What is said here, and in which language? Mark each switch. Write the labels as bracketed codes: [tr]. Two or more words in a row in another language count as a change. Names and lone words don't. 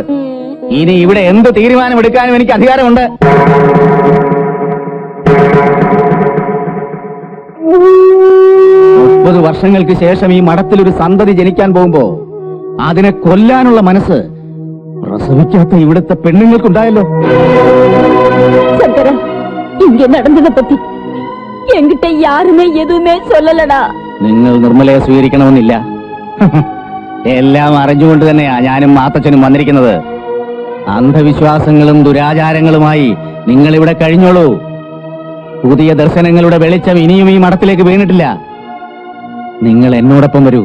[ml] ഇനി ഇവിടെ എന്ത് തീരുമാനമെടുക്കാനും എനിക്ക് അധികാരമുണ്ട്. 30 വർഷങ്ങൾക്ക് ശേഷം ഈ മഠത്തിൽ ഒരു സന്തതി ജനിക്കാൻ പോകുമ്പോ അതിനെ കൊല്ലാനുള്ള മനസ്സ് പ്രസവിക്കാത്ത ഇവിടുത്തെ പെണ്ണുങ്ങൾക്കുണ്ടായല്ലോ. [ta] சங்கரா, இங்க நடந்ததை பத்தி என்கிட்ட யாருமே எதுவுமே சொல்லலடா. [ml] നിങ്ങൾ നിർമ്മലയെ സ്വീകരിക്കണമെന്നില്ല. എല്ലാം അറിഞ്ഞുകൊണ്ട് തന്നെയാ ഞാനും മാത്തച്ഛനും വന്നിരിക്കുന്നത്. അന്ധവിശ്വാസങ്ങളും ദുരാചാരങ്ങളുമായി നിങ്ങൾ ഇവിടെ കഴിഞ്ഞോളൂ. പുതിയ ദർശനങ്ങളുടെ വെളിച്ചം ഇനിയും ഈ മഠത്തിലേക്ക് വീണിട്ടില്ല. നിങ്ങൾ എന്നോടൊപ്പം വരൂ.